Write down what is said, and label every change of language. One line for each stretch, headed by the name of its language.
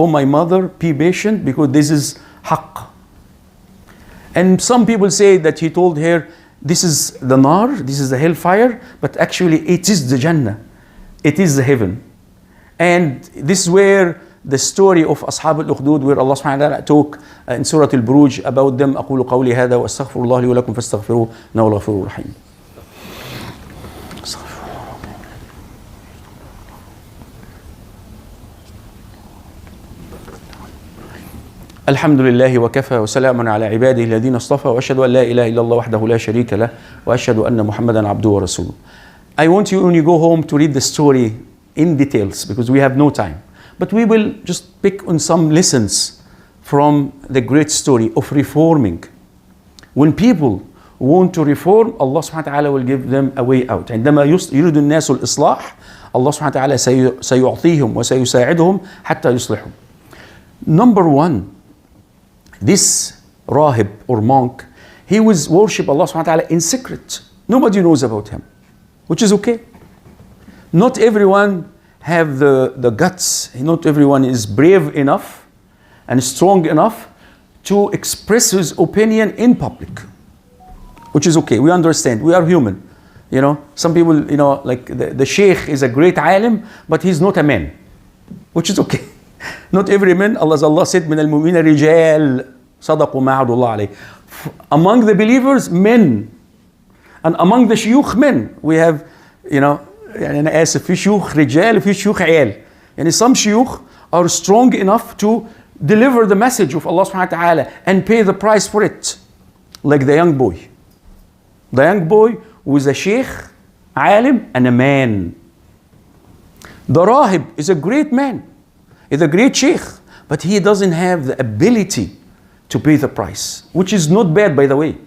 English: Oh, my mother, be patient, because this is haqq." And some people say that he told her, this is the nar, this is the hellfire, but actually it is the Jannah. It is the heaven. And this is where the story of Ashab al-Ukhdud, where Allah subhanahu wa ta'ala talk in Surah Al-Buruj about them.
Arabic: أقول قولي هذا وأستغفر الله لي ولكم فاستغفروه إنه هو الغفور الرحيم. الحمد لله وكفى وسلام على عباده الذين اصطفى وأشهد أن لا إله إلا الله وحده لا شريك له وأشهد أن محمدا عبده ورسوله.
English: I want you, when you go home, to read the story in details, because we have no time. But we will just pick on some lessons from the great story of reforming. When people want to reform, Allah subhanahu wa ta'ala will give them a way out.
Arabic: عندما يريد الناس الإصلاح, Allah subhanahu wa ta'ala سيعطيهم وسيساعدهم حتى يصلحوا.
English: Number 1, this rahib or monk, he was worship Allah subhanahu wa ta'ala in secret. Nobody knows about him, which is okay. Not everyone have the guts, not everyone is brave enough and strong enough to express his opinion in public, which is okay. We understand, we are human. You know, some people, you know, like the sheikh is a great alim, but he's not a man, which is okay. Not every man, Allah said,
Arabic: من المؤمنين رجال صدقوا ما عهد الله عليه.
English: Among the believers, men. And among the shuyukh, men. We have, you know,
Arabic: يعني أنا آسف, في شيوخ رجال وفي شيوخ عيال. يعني
English: some shuyukh are strong enough to deliver the message of Allah subhanahu wa ta'ala and pay the price for it. Like the young boy. The young boy was a sheikh, alim, and a man. The rahib is a great man. He's a great sheikh, but he doesn't have the ability to pay the price, which is not bad, by the way.